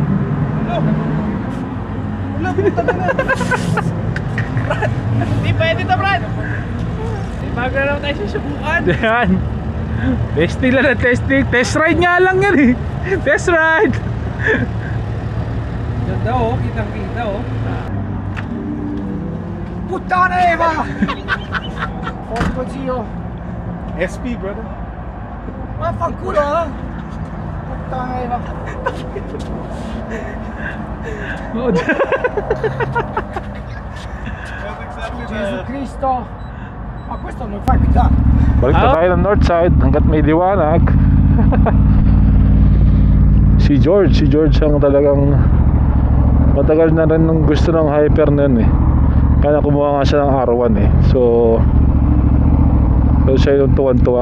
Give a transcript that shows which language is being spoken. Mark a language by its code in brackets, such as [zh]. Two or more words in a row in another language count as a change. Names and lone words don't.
[tl] Wala, puta ka na. Di pwede to, Brad. Bago na naman tayo susubukan. Yan. Testing lang na testing. Test ride nga lang yan eh. Test ride. Ganda oh, kitang-kita oh. [it] puttana Eva! Porco zio! [en] SP, brother. [it] Vaffanculo, eh! Puttana Eva! [en] That's exactly [it] Gesù Cristo! Ma questo non fa guidare! [tl] Balik na tayo ng north side hanggat may liwanag. Si George ang talagang matagal na rin nung gusto ng hyper na yun eh. Kaya kumuha nga siya ng R1 eh. So siya yung tuwan-tuwa.